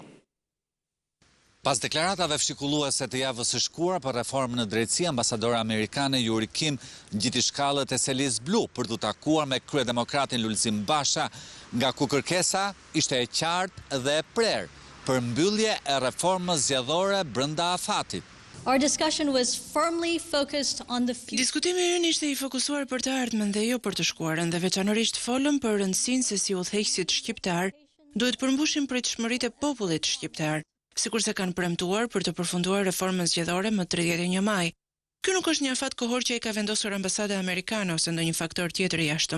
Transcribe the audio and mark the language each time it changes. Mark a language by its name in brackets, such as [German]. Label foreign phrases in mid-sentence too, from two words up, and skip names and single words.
[Albanian] Pas deklaratave fshikulluese të javës së shkuar për reformën në drejtësi, ambasadora amerikane Yuri Kim ngjiti shkallët e selis blu për të takuar me kryedemokratin Lulzim Basha, nga ku kërkesa ishte e qartë dhe e prerë. përmbyllje e reformës zgjedhore brenda afatit. [English] Our discussion was firmly focused on the future. [Albanian] Diskutimi ynë ishte i fokusuar për të ardhmen dhe jo për të shkuarën dhe veçanërisht folëm për rëndësinë se si udhëheqësit shqiptar duhet përmbushin pritshmëritë e popullit shqiptar, sikurse kanë premtuar për të përfunduar reformën zgjedhore më 31 maj. Ky nuk është një afat kohor që e ka vendosur ambasada amerikane ose ndonjë faktor tjetër i jashtëm.